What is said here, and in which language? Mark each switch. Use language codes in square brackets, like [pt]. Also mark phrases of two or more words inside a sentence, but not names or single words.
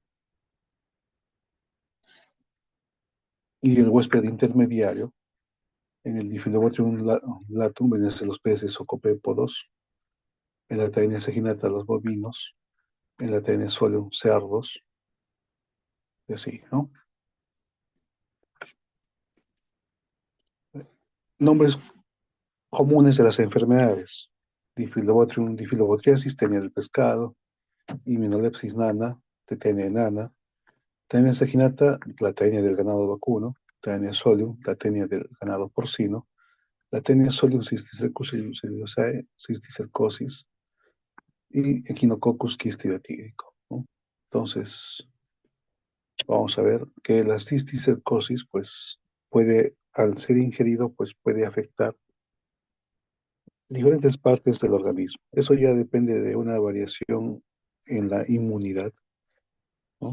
[es] Y el huésped intermediario, en el Diphyllobotrium latum, venece los peces o copépodos, en la Taenia saginata los bovinos, en la Taenia solium cerdos, y así, ¿no? Nombres comunes de las enfermedades. Diphyllobotrium diphyllobotriasis, tenia del pescado, Immunolepsis nana, tetenia enana, tenia saginata, la tenia del ganado vacuno, tenia solium, la tenia del ganado porcino, la tenia solium cisticercosis y Echinococcus quistidiotídico, ¿no? Entonces, vamos a ver que la cisticercosis, pues, puede, al ser ingerido, pues puede afectar diferentes partes del organismo. Eso ya depende de una variación en la inmunidad, ¿no?